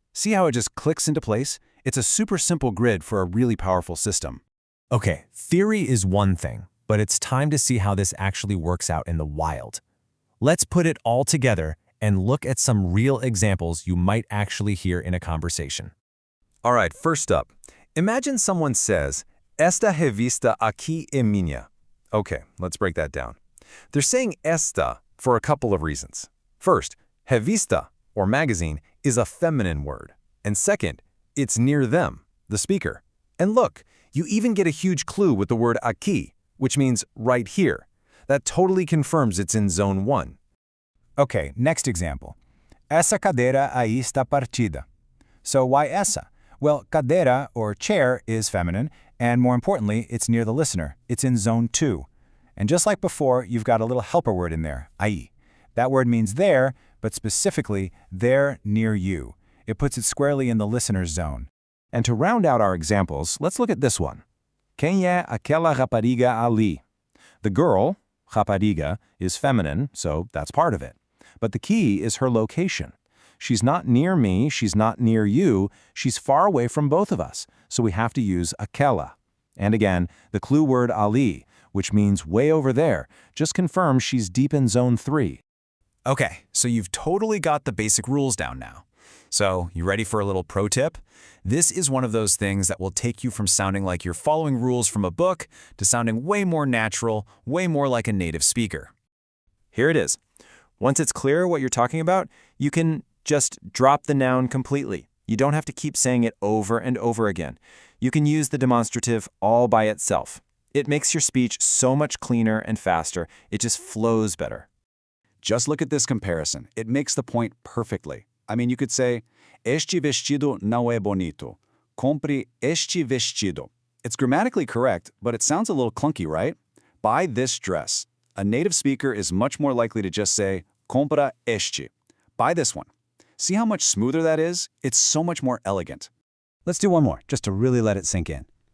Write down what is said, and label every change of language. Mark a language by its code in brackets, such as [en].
[en] See how it just clicks into place? It's a super simple grid for a really powerful system. Okay, theory is one thing, but it's time to see how this actually works out in the wild. Let's put it all together and look at some real examples you might actually hear in a conversation. All right, first up, imagine someone says, [pt] "Esta revista aqui é minha." [en] Okay, let's break that down. They're saying esta for a couple of reasons. First, revista, or magazine, is a feminine word. And second, it's near them, the speaker. And look, you even get a huge clue with the word aqui, which means right here. That totally confirms it's in zone 1. Okay, next example. [pt] Essa cadeira aí está partida. [en] So why essa? Well, cadeira, or chair, is feminine, and more importantly, it's near the listener. It's in zone 2. And just like before, you've got a little helper word in there, aí. That word means there, but specifically, there near you. It puts it squarely in the listener's zone. And to round out our examples, let's look at this one. [pt] Quem é aquela rapariga ali? [en] The girl, rapariga, is feminine, so that's part of it. But the key is her location. She's not near me, she's not near you, she's far away from both of us, so we have to use aquela. And again, the clue word ali, which means way over there, just confirms she's deep in zone 3. Okay, so you've totally got the basic rules down now. So, you ready for a little pro tip? This is one of those things that will take you from sounding like you're following rules from a book to sounding way more natural, way more like a native speaker. Here it is. Once it's clear what you're talking about, you can just drop the noun completely. You don't have to keep saying it over and over again. You can use the demonstrative all by itself. It makes your speech so much cleaner and faster, it just flows better. Just look at this comparison. It makes the point perfectly. I mean, you could say, [pt] este vestido não é bonito. Compre este vestido. [en] It's grammatically correct, but it sounds a little clunky, right? Buy this dress. A native speaker is much more likely to just say, [pt] compra este. [en] Buy this one. See how much smoother that is? It's so much more elegant. Let's do one more, just to really let it sink in.